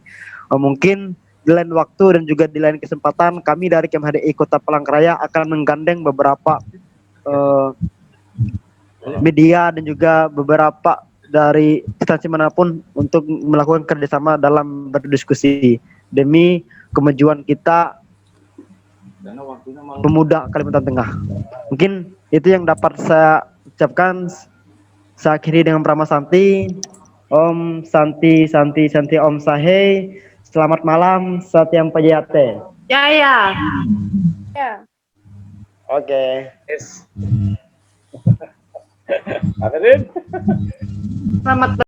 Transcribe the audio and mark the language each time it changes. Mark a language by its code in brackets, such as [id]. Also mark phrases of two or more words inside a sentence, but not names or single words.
[id] Mungkin di lain waktu dan juga di lain kesempatan, kami dari KMHDI Kota Palangkaraya akan menggandeng beberapa media dan juga beberapa dari instansi manapun untuk melakukan kerjasama dalam berdiskusi demi kemajuan kita pemuda Kalimantan Tengah. Mungkin itu yang dapat saya ucapkan. Saya akhiri dengan Pramasanti. [sa] Om Santi Santi Santi Om Sahe. [id] Selamat malam, [sa] Satyam Pajate. [id] Ya. Oke. Selamat